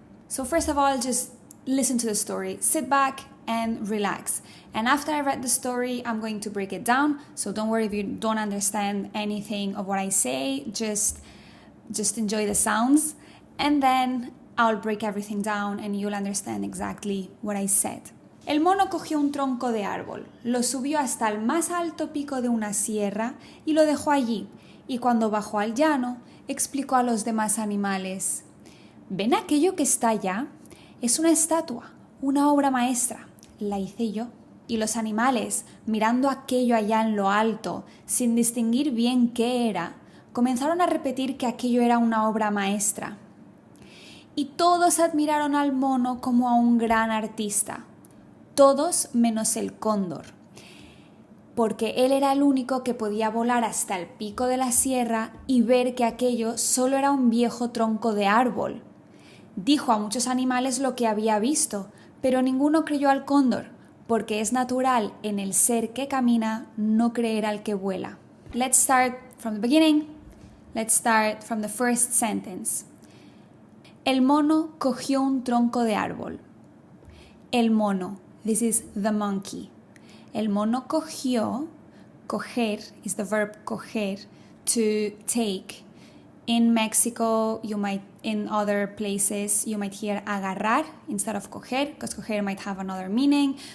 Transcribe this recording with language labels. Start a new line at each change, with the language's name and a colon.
English: So first of all, just listen to the story, sit back and relax. And after I read the story, I'm going to break it down. So don't worry if you don't understand anything of what I say, just enjoy the sounds. And then I'll break everything down and you'll understand exactly what I said.
Spanish: El mono cogió un tronco de árbol, lo subió hasta el más alto pico de una sierra y lo dejó allí. Y cuando bajó al llano, explicó a los demás animales: ¿Ven aquello que está allá? Es una estatua, una obra maestra. La hice yo. Y los animales, mirando aquello allá en lo alto, sin distinguir bien qué era, comenzaron a repetir que aquello era una obra maestra. Y todos admiraron al mono como a un gran artista, todos menos el cóndor, porque él era el único que podía volar hasta el pico de la sierra y ver que aquello solo era un viejo tronco de árbol. Dijo a muchos animales lo que había visto, pero ninguno creyó al cóndor, porque es natural en el ser que camina no creer al que vuela.
English: Let's start from the beginning. Let's start from the first sentence.
Spanish: El mono cogió un tronco de árbol.
English: El mono, this is the monkey.
Spanish: El mono cogió,
English: coger is the verb coger, to take. In Mexico, in other places, you might hear agarrar instead of coger, because coger might have another meaning.